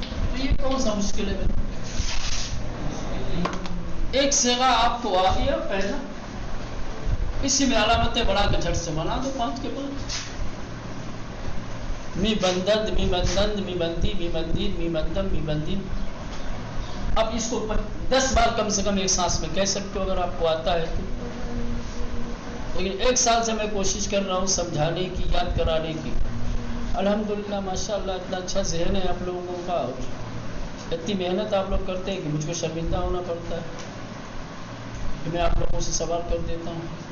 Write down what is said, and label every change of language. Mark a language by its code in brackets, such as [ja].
[ur] تو یہ کون سا مشکل ہے؟ ایک صیغہ آپ کو آ گیا پہلا، اسی میں علامتیں بڑھا کے جھٹ سے بنا دو 5 کے 5. [fa] می بندد، می بندند، می بندی، می بندید، می بندم، می بندین. [ur] اب اس کو 10 بار کم سے کم ایک سانس میں کہہ سکتے ہو اگر آپ کو آتا ہے تو. لیکن 1 سال سے میں کوشش کر رہا ہوں سمجھانے کی، یاد کرانے کی. الحمدللہ ماشاءاللہ اتنا اچھا ذہن ہے آپ لوگوں کا، اتنی محنت آپ لوگ کرتے ہیں کہ مجھ کو شرمندہ ہونا پڑتا ہے کہ میں آپ لوگوں سے سوال کر دیتا ہوں.